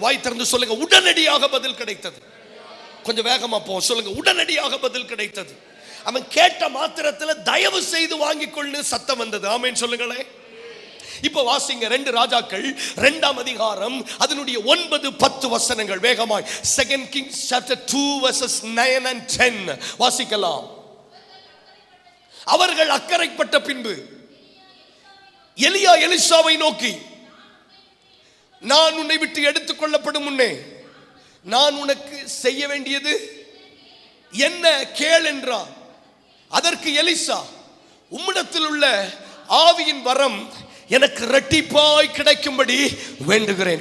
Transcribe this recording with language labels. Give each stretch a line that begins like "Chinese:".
Tamil: வாய் திறந்து சொல்லுங்க, உடனடியாக பதில் கிடைத்தது. கொஞ்சம் வேகமா போ, சொல்லுங்க, உடனடியாக பதில் கிடைத்தது. அவன் கேட்ட மாத்திரத்தில் தயவு செய்து வாங்கிக் கொள்ளு சத்தம் வந்தது. ஆமென் சொல்லுங்களேன். இப்போ வாசிங்க 2 ராஜாக்கள் 2ஆம் அதிகாரம் அதனுடைய 9-10 வசனங்கள் வேகமாய்.
English: 2 Kings chapter 2 verses 9 and 10
Tamil: வாசிக்கலாம். அவர்கள் அக்கறைப்பட்ட பின்பு எலியா எலிசாவை நோக்கி, நான் உன்னை விட்டு எடுத்துக் கொள்ளப்படும் முன்னே நான் உனக்கு செய்ய வேண்டியது என்ன கேள் என்றான். அதற்கு எலிசா, உம்மிடத்தில் உள்ள ஆவியின் வரம் எனக்கு இரட்டிப்பாய் கிடைக்கும்படி வேண்டுகிறேன்.